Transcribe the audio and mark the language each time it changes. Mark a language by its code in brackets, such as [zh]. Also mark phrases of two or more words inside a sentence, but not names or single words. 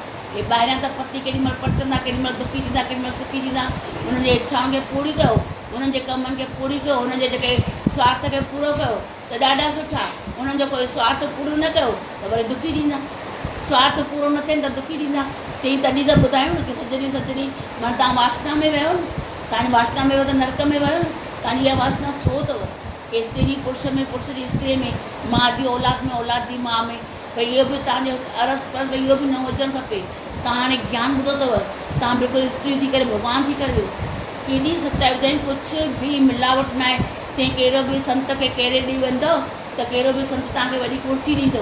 [sd] हे ॿाहिरियां त पति केॾीमहिल परचंदा, केॾीमहिल दुखी थींदा, केॾीमहिल सुखी थींदा। हुननि जे इच्छाउनि खे पूरी कयो, हुननि जे कमनि खे पूरी कयो, हुननि जे जेके स्वार्थ खे पूरो कयो त ॾाढा सुठा। हुननि जो कोई स्वार्थ पूरो न कयो त वरी दुखी थींदा। स्वार्थ पूरो न थियनि त दुखी थींदा। चई तॾहिं त ॿुधायूं न की सजनी सजनी माना तव्हां वासना में वियो न, तव्हांजी वासना में वियो त नरक में वियो न। तव्हांजी इहा वासना छो अथव की स्त्री पुरुष में, पुरुष जी स्त्री में, माउ जी औलाद में, औलाद जी माउ में, भई इहो बि तव्हांजो अरस पर भई इहो बि न हुजणु खपे। तव्हां हाणे ज्ञान ॿुधो अथव, तव्हां बिल्कुलु स्त्री थी करे भॻवान थी करे वियो। केॾी सचाई ॿुधाई, कुझु बि मिलावट न आहे। चई कहिड़ो बि संत खे कहिड़े ॾींहुं वेंदो त कहिड़ो बि संत तव्हांखे वॾी कुर्सी ॾींदव।